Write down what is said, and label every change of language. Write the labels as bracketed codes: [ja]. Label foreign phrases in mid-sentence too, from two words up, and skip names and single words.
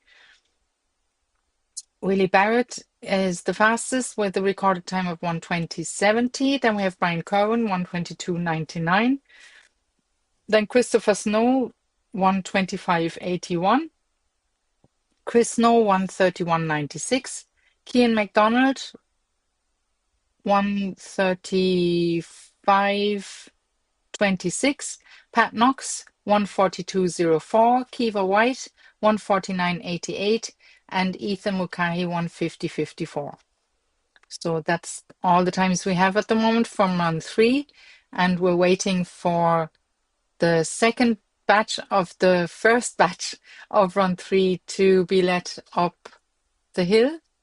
[en] Willie Barrett is the fastest with a recorded time of 1:20:70. Then we have Brian Cowan, 1:22:99. Then Christopher Snow, 1:25:81. Chris Snow, 1:31:96. Cian McDonald, 1:35:26. Pat Knox, 1:42:04. Kiva White, 1:49:88. And Ethan Mukahi, 1:50:54. So that's all the times we have at the moment from run 3. And we're waiting for the second batch of the first batch of run 3 to be let up the hill.